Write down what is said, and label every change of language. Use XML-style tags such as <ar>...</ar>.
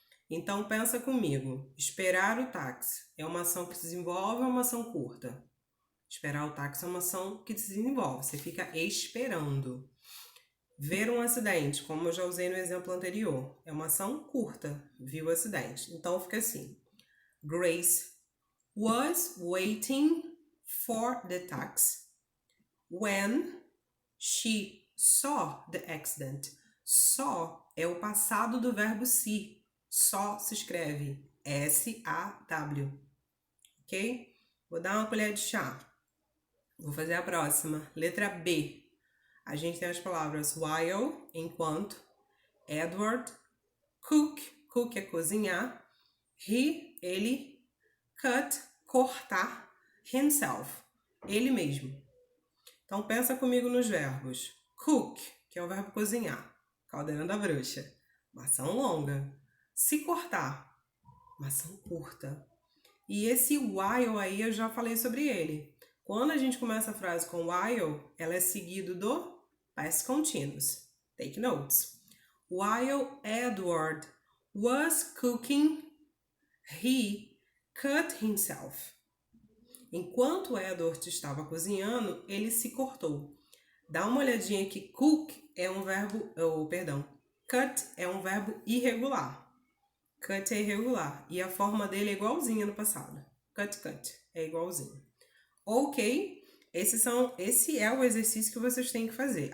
<pt>Então, pensa comigo. Esperar o táxi é uma ação que se desenvolve ou é uma ação curta? Esperar o táxi é uma ação que se desenvolve. Você fica esperando. Ver um acidente, como eu já usei no exemplo anterior, é uma ação curta. Viu o acidente. Então, fica assim.</pt> <en>Grace was waiting for the taxi when she saw the accident.</en> <pt>Saw é o passado do verbo see. Só se escreve S-A-W, ok? Vou dar uma colher de chá. Vou fazer a próxima. Letra B. A gente tem as palavras while, enquanto, Edward, cook, cook é cozinhar, he, ele, cut, cortar, himself, ele mesmo. Então pensa comigo nos verbos. Cook, que é o verbo cozinhar, caldeirão da bruxa, uma ação longa. Se cortar, uma ação curta. E esse while aí eu já falei sobre ele. Quando a gente começa a frase com while, ela é seguido do past continuous.</pt> <en>Take notes. While Edward was cooking, he cut himself.</en> <pt>Enquanto Edward estava cozinhando, ele se cortou. Dá uma olhadinha que cook é um verbo, cut é um verbo irregular. Cut é irregular e a forma dele é igualzinha no passado. Cut, é igualzinho. Ok, esse é o exercício que vocês têm que fazer.</pt>